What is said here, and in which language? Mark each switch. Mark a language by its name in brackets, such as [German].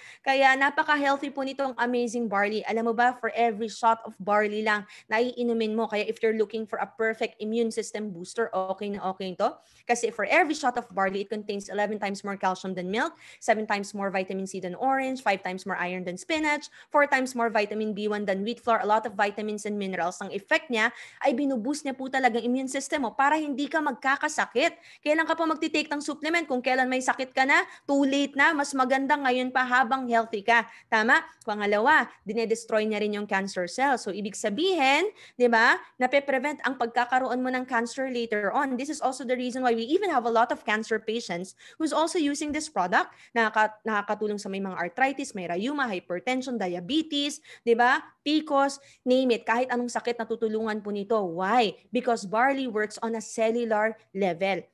[Filipino] Kaya napaka-healthy po nitong amazing barley. Alam mo ba, [English] for every shot of barley [Filipino] lang na iinumin mo, kaya [English] if you're looking for a perfect immune system booster, [Filipino] okay na okay ito. [English] Kasi for every shot of barley, it contains 11 times more calcium than milk, 7 times more vitamin C than orange, 5 times more iron than spinach, 4 times more vitamin B1 than wheat flour, a lot of vitamins and minerals. [Filipino] Ang effect niya ay binuboost niya po talagang immune system mo para hindi ka magkakasakit. Kailan ka pa magtitake ng supplement? Kung kailan may sakit ka na, [English] too late [Filipino] na, mas maganda ngayon pa habang healthy ka. Tama? Pangalawa, dinedestroy niya rin yung cancer cells. So, ibig sabihin, di ba, nape-prevent ang pagkakaroon mo ng cancer later on. [English] This is also the reason why we even have a lot of cancer patients who's also using this product. [Filipino] Nakakatulong sa may mga arthritis, may rheuma, hypertension, diabetes, di ba, PCOS, name it. Kahit anong sakit, natutulungan po nito. [English] Why? Because barley works on a cellular level.